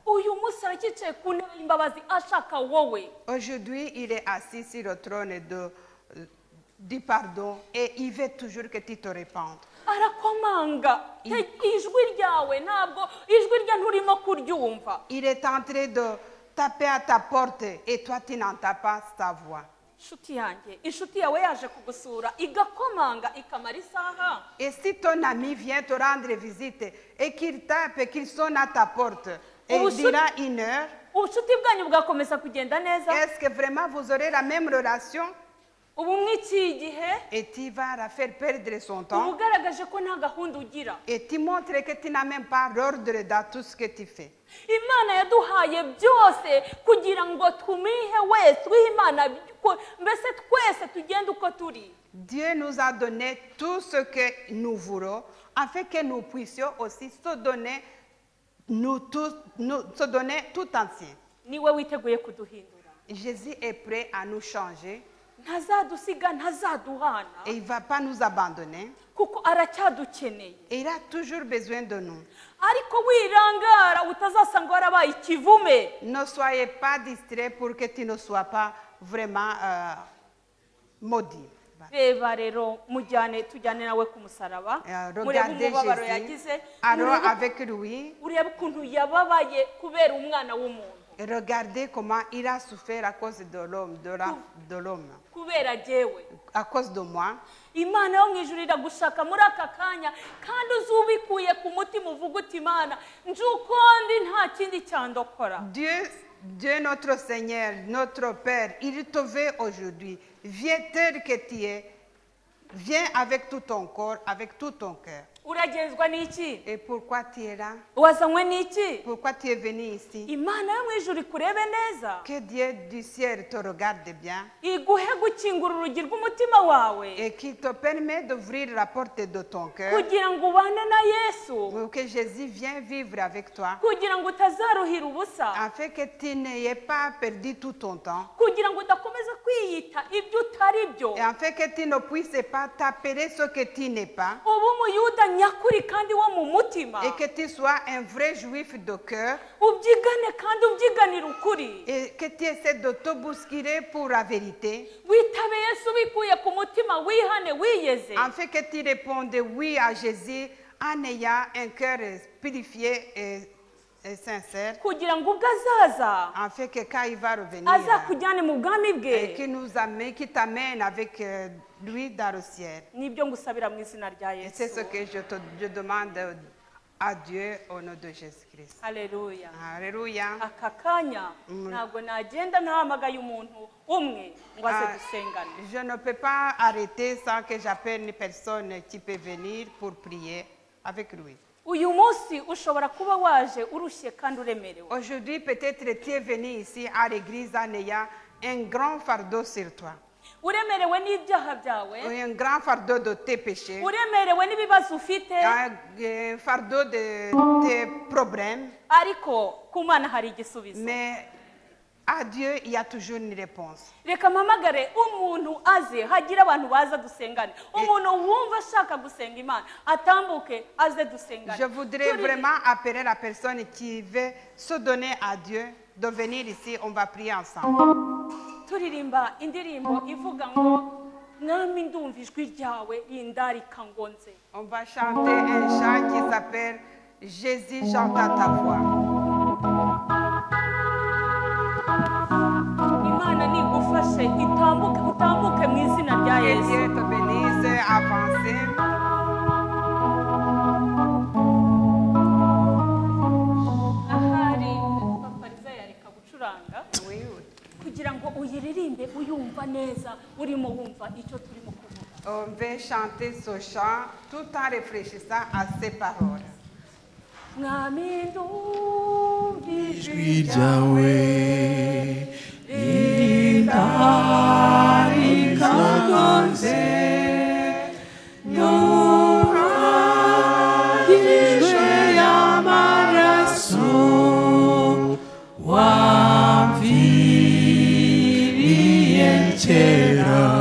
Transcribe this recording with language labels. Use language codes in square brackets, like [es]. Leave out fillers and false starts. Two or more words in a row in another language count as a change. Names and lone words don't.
[rw] Uyu munsi aracyicaye ku ntebe y'imbabazi ashaka wowe. [fr] Aujourd'hui, il est assis sur le trône du pardon et il veut toujours que tu te répandes. [rw] Arakomanga. Ijwi ryawe ntabwo ijwi rye nturimo kuryumva. [fr] Il est en train de taper à ta porte et toi, tu n'entends pas sa voix. [rw] Inshuti yanjye, inshuti yawe yaje kugusura igakomanga ikamara isaha. [fr] Et si ton ami vient te rendre visite et qu'il tape et qu'il sonne à ta porte et il dira 1 heure, [rw] Ubucuti bwanyu bwakomeza kugenda neza. [fr] est-ce que vraiment vous aurez la même relation? [rw] Ubu mw'iki gihe [fr] Et tu vas la faire perdre son [rw] uba [fr] temps [rw] ugaragaje ko nta gahunda ugira. [fr] et tu montres que tu n'as même pas l'ordre dans tout ce que tu fais. [rw] Imana yaduhaye byose kugira ngo tumihe wese wihe Imana mbese twese tugende uko turi. [fr] Dieu nous a donné tout ce que nous voulons afin que nous puissions aussi se donner, se donner tout entier. [rw] Niwe witeguye kuduhindura. [fr] Jésus est prêt à nous changer [rw] Ntazadusiga, ntazaduhana, [fr] et il ne va pas nous abandonner. [rw] kuko aracyadukeneye. [fr] Et il a toujours besoin de nous. [rw] Ariko wirangara utazasanga warabaye ikivume. [fr] Ne soyez pas distraits pour que tu ne sois pas vraiment maudit. [rw] Reba rero tujyane nawe ku musaraba, murebe [fr] Regardez [rw] umubabaro [fr] Jésus. [rw] yagize, [fr] Alors avec lui, [rw] urebe ukuntu yababaye kubera umwana w'umuntu, [fr] regardez comment il a souffert à cause de l'homme, [rw] kubera jyewe. [fr] à cause de moi. [rw] Imana yo mu ijuru iragushaka muri aka kanya, kandi uzubikuye ku mutima uvuga uti Imana nje uko ndi nta kindi cyandokora. [fr] Dieu notre Seigneur, notre Père, il te veut aujourd'hui. Viens tel que tu es. Viens avec tout ton corps, avec tout ton cœur. [rw] Uragenzwa n'iki? [fr] Et pourquoi tu es là? [rw] Wazanywe n'iki? [fr] Pourquoi tu es venu ici? [rw] Imana yo mu ijuru ikurebe neza, [fr] Que Dieu du ciel te regarde bien [rw] iguhe gukingura urugi rw'umutima wawe [fr] et qu'il te permet d'ouvrir la porte de ton cœur [rw] kugira ngo ubane na Yesu, [fr] pour que Jésus vienne vivre avec toi, [rw] kugira ngo utazaruhira ubusa, [fr] afin que tu n'aies pas perdu tout ton temps [rw] kugira ngo udakomeza kwiyita ibyo utari byo. [fr] et afin que tu ne puisses pas t'appeler ce que tu n'es pas [rw] Uba umuyuda nyakuri kandi wo mu mutima, [fr] et que tu sois un vrai juif de cœur [rw] ubyigane kandi ubyiganira ukuri. [fr] et que tu essaies de te bousculer pour la vérité [rw] Witabe Yesu bikuye ku mutima, wihane wiyeze, [fr] afin que tu répondes oui à Jésus en ayant un cœur purifié et sincère, [rw] kugira ngo ubwo azaza [fr] afin que quand il va revenir, [rw] azakujyane mu bwami [fr] et [rw] bwe. [fr] qui t'amène avec lui dans le ciel. [rw] Nibyo ngusabira mu izina rya [fr] Et c'est ce [rw] Yesu. [fr] que je demande à Dieu au nom de Jésus-Christ. [rw] haleluya [fr] Alléluia. [rw] aka kanya ntabwo nagenda ntahamagaye umuntu umwe ngo aze Ah, dusengane. [fr] je ne peux pas arrêter sans que j'appelle une personne qui peut venir pour prier avec lui. [rw] uyu munsi ushobora kuba waje urushye kandi uremerewe. [fr] Aujourd'hui, peut-être tu es venu ici à l'église en ayant un grand fardeau sur toi. [rw] uremerewe n'ibyaha byawe, [fr] Un grand fardeau de tes péchés. [rw] uremerewe n'ibibazo ufite, [fr] Un fardeau de tes problèmes. [rw] ariko ku Mana hari igisubizo. [fr] Mais à Dieu, il y a toujours une réponse. [rw] reka mpamagare umuntu aze hagire abantu baza dusengane, umuntu wumva ashaka gusenga Imana atambuke aze dusengane. [fr] Je voudrais vraiment appeler la personne qui veut se donner à Dieu de venir ici. On va prier ensemble. [rw] turirimba indirimbo ivuga ngo mwami ndumva ijwi ryawe rindarika ngo nze. [fr] On va chanter un chant qui s'appelle Jésus, j'entends ta voix. [rw] Imana nigufashe utambuke mu izina rya [fr] Que [rw] Yesu. [fr] Dieu te bénisse, avancez. [rw] ahari papariza yareka gucuranga [fr] Oui, oui. [rw] kugira ngo uyiririmbe uyumva neza urimo wumva icyo turimo kuvuga. [fr] On va chanter ce chant tout en réfléchissant à ces paroles. [rw] mwami ndumva ijwi ijwi ryawe rindarika ngo nze nyumvishwe y'amaraso wamviriye kera